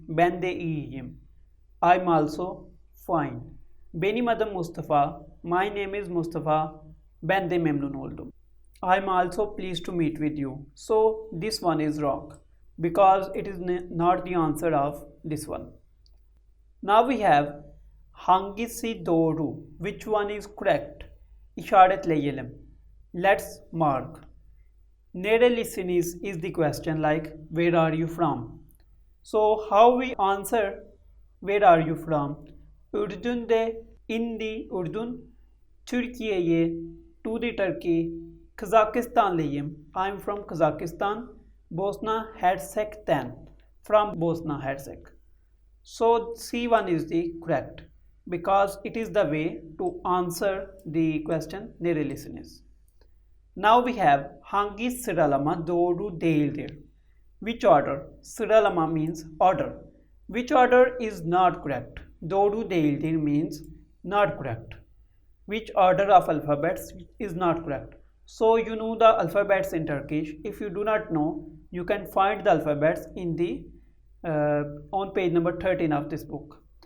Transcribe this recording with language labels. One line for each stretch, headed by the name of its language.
Turkish: Ben de iyiyim.
English: I'm also fine.
Turkish: Benim adım Mustafa.
English: My name is Mustafa.
Turkish: Ben de memnun oldum.
English: I'm also pleased to meet with you. So this one is wrong because it is not the answer of this one. Now we have
Turkish: hangisi doğru?
English: Which one is correct?
Turkish: İşaretleyelim.
English: Let's mark. Nerelisiniz is the question, like where are you from? So how we answer where are you from? Ürdün'de, in the Ürdün, Türkiye'ye, to the Turkey,
Turkish: Kazakistanlıyım.
English: I'm from Kazakhstan. Bosna Herzegovina, from Bosna Herzegovina. So C1 is the correct because it is the way to answer the question nerelisiniz. Now we have
Turkish: hangi sıralama doğru değildir?
English: Which order? Sıralama means order. Which order is not correct? Doğru değildir means not correct. Which order of alphabets is not correct? So you know the alphabets in Turkish. If you do not know, you can find the alphabets in the on page number 13 of this book.